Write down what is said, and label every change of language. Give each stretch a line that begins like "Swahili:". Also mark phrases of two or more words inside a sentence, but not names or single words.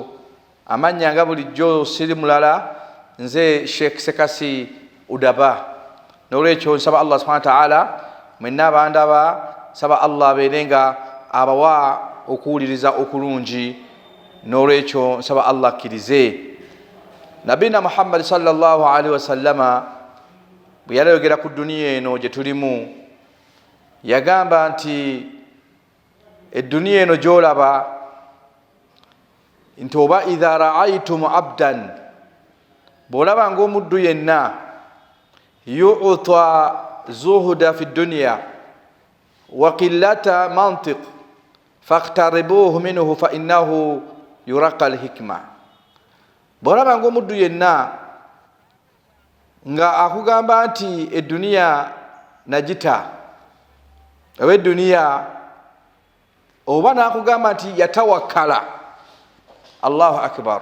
Ganda: Amanya nga bulijjo siri mulala, nze Shk Sekasi UDABA. N'olwekyo nsaba
Arabic: الله سبحانه وتعالى
Ganda: mwenna abandaba, saba Allah abeerenga abawa okuwuliriza okulungi. N'olwekyo nsaba Allah akkirize. Nabina Muhammad
Arabic: صلى الله عليه وسلم
Ganda: bwe yayogera ku duniya eno gye tulimu, yagamba nti edduniya eno gy'olaba nti oba
Arabic: إذا رأيتم عبدا,
Ganda: bw'olaba ng'omuddu yenna
Arabic: يؤتى زهدا في الدنيا وقلة منطق فاقتربوا منه فإنه يلقى الحكمة.
Ganda: Bw'olaba ng'omuddu yenna nga akugamba nti edduniya najita, oba edduniya, oba n'akugamba nti yatawakkala.
Arabic: الله أكبر.